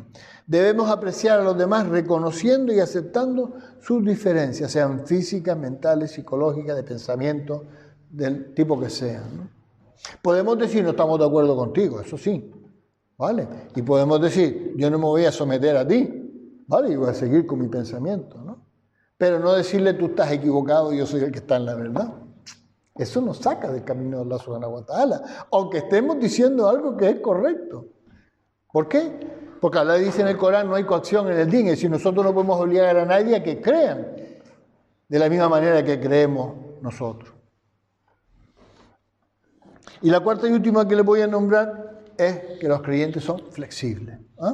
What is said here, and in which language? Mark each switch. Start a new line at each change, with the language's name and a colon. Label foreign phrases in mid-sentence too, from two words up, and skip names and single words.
Spanish: Debemos apreciar a los demás reconociendo y aceptando sus diferencias, sean físicas, mentales, psicológicas, de pensamiento, del tipo que sean, ¿no? Podemos decir no estamos de acuerdo contigo, eso sí, ¿vale? Y podemos decir yo no me voy a someter a ti, ¿vale? Y voy a seguir con mi pensamiento, ¿no? Pero no decirle tú estás equivocado y yo soy el que está en la verdad. Eso nos saca del camino de Allah
Arabic: سبحانه وتعالى,
Spanish: aunque estemos diciendo algo que es correcto. ¿Por qué? Porque Allah dice en el Corán no hay coacción en el din, es decir, nosotros no podemos obligar a nadie a que crean de la misma manera que creemos nosotros. Y la cuarta y última que les voy a nombrar es que los creyentes son flexibles, ¿eh?